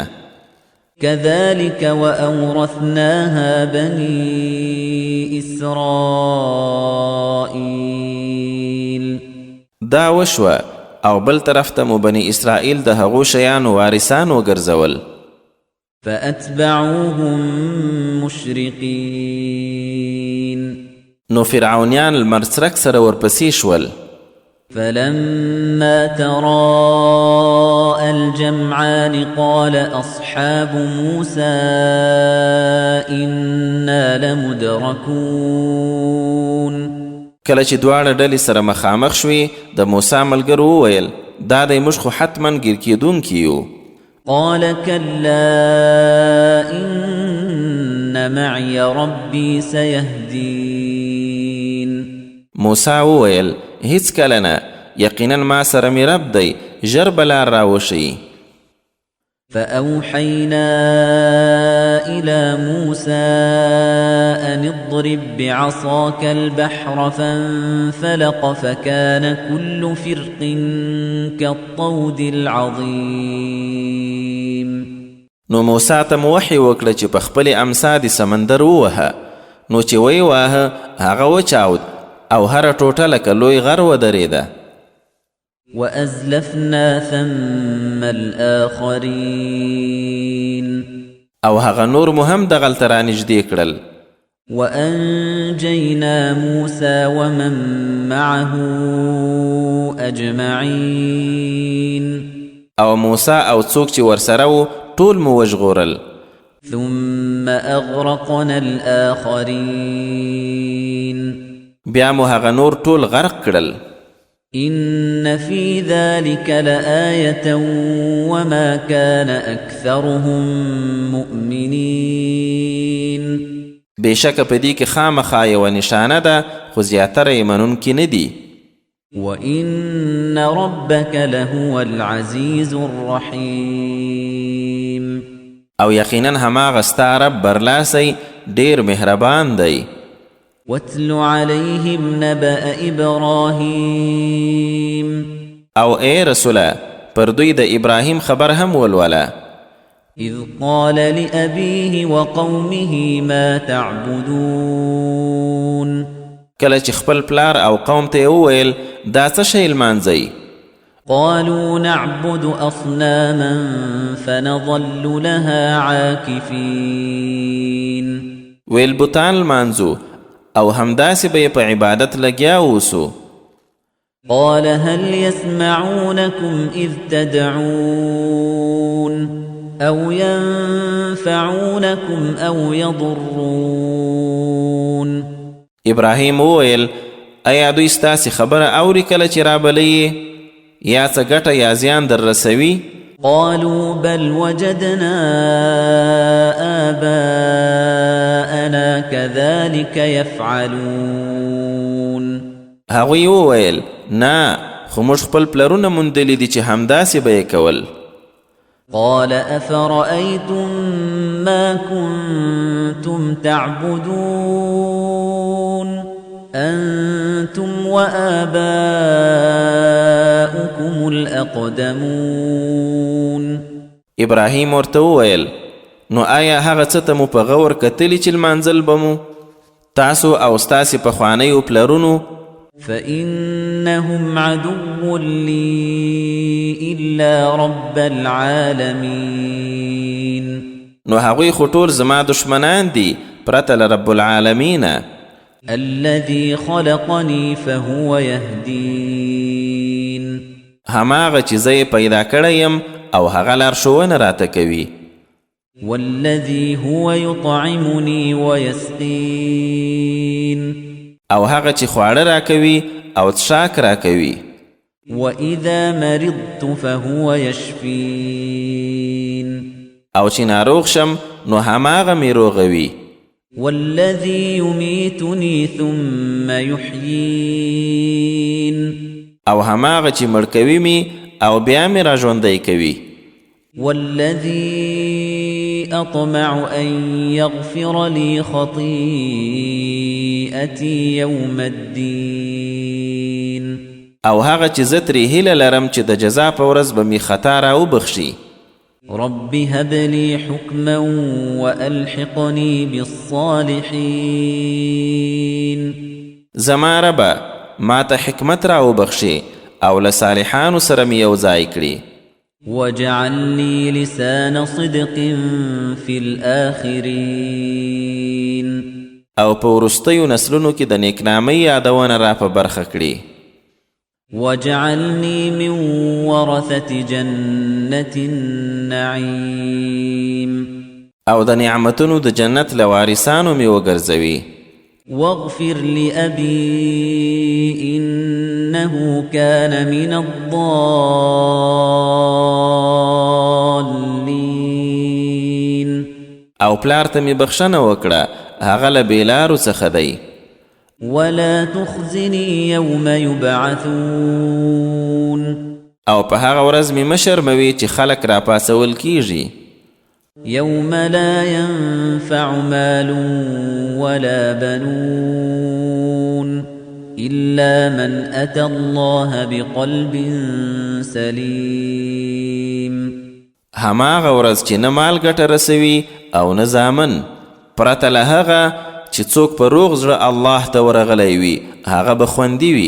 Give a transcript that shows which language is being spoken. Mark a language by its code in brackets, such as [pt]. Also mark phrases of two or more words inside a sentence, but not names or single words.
[ar] كذلك وأورثناها بني إسرائيل. [ps] دا وشوه او بل طرف ته مو بني اسرائیل د هغو شیانو وارثان وګرځول. [ar] فأتبعوهم مشرقين. [ps] نو فرعونیان المرسرک سره ورپسې شول. [ar] فلما تراءى الجمعان قال أصحاب موسى إنا لمدركون. [ps] کله چې دواړه ډلې سره مخامخ شوې د موسی ملګرو وویل دا دی موږ خو حتما ګیر کېدونکي یو. [ar] قال كلا إن معي ربي سيهدين. [ps] موسی وویل هیڅ کله نه، یقینا ما سره مې رب دی، ژر به لار راوښیي. [ar] فأوحينا إلى موسى أن اضرب بعصاك البحر فانفلق فكان كل فرق كالطود العظيم. [ps] نو موسی ته مو وحی وکړه چې په خپلې امسا د سمندر ووهه، نو چې وی واهه هغه وچاود او هر ټوټه لکه لوی غر ودرېده. [ar] وأزلفنا ثم الآخرين. [ps] او هغه نور مو هم دغلته رانږدې کړل. [ar] وأنجينا موسى ومن معه أجمعين. [ps] او موسی او څوک چې ورسره وو ټول مو وژغورل. [ar] ثم أغرقنا الآخرين. [ps] بیا مو هغه نور ټول غرق کړل. [ar] إن في ذلك لآية وما كان أكثرهم مؤمنين. [ps] بېشکه په دې کې خامخا یوه نشانه ده خو زیاتره یې منونکي نه دي. [ar] وإن ربك لهو العزيز الرحيم. [ps] او یقینا هماغه ستا رب برلاسی ډېر مهربان دی. [ar] واتل عليهم نبأ إبراهيم. [ps] او اے رسوله پر دوی د ابراهیم خبر هم ولوله. [ar] إذ قال لأبيه وقومه ما تعبدون. [ps] کله چې خپل پلار او قوم ته وویل دا څه شی لمانځئ. [ar] قالوا نعبد أصناما فنظل لها عاكفين [ps] ویل بوتان لمانځو او همداسې به په عبادت لګیا اوسو. [ar] قال هل يسمعونكم إذ تدعون أو ينفعونكم أو يضرون. [ps] ابراهیم وویل ایا دوی ستاسې خبره اوري کله چې رابلئ یا څه ګټه یا زیان در رسوي؟ [ar] قالوا بل وجدنا آباءنا كذلك يفعلون. [ps] هغوی وویل نه خو موږ خپل پلرونه موندلي دي چې همداسې به یې کول. [ar] قال أفرأيتم ما كنتم تعبدون أنتم وآباؤكم الأقدمون. [ps] ابراهیم ورته وویل نو آیا هغه څه ته مو په غور کتلي چې لمانځل به مو تاسو او ستاسې پخوانیو پلرونو؟ [ar] فإنهم عدو لي إلا رب العالمين. [ps] نو هغوی خو ټول زما دشمنان دي پرته له [ar] رب العالمین. الذي خلقني فهو يهدين. [ps] هماغه چې زه یې پیدا کړی یم او هغه لارښوونه راته کوي. [ar] والذي هو يطعمني ويسقين. [ps] او هغه چې خواړه راکوي او څښاک راکوي. [ar] وإذا مرضت فهو يشفين. [ps] او چې ناروغ شم نو هماغه مې روغوي. [ar] والذي يميتني ثم يحيين. [ps] او هماغه چې مړ کوي مې او بیا مې راژوندی کوي. [ar] والذي أطمع أن يغفر لي خطيئتي يوم الدين. [ps] او هغه چې زه ترې هیله لرم چې د جزا په ورځ به مې خطا راوبخشي. [ar] رب هب لي حكما وألحقني بالصالحين. [ps] زما ربه ما ته حکمت راوبخشي او له صالحانو سره مې یو ځای کړي. [ar] واجعل لي لسان صدق في الآخرين. [ps] او په وروستیو نسلونو کې د نیکنامۍ یادونه را په برخه کړي. [ar] واجعلني من ورثة جنة النعيم. [ps] او د نعمتونو د جنت له وارثانو مې وګرځوي. [ar] واغفر لأبي إنه كان من الضالين. [ps] او پلار ته مې بخښنه وکړه هغه له بېلارو څخه دی. [ar] ولا تخزني يوم يبعثون. [ps] او په هغه ورځ مې مه شرموي چې خلک راپاسول کیږي. [ar] يوم لا ينفع مال ولا بنون إلا من أتى الله بقلب سليم. [ps] هماغه ورځ چې نه مال ګټه رسوي او نه زامن پرته له هغه چې څوک په روغ زړه الله ته ورغلی وي هغه به خوندي وي.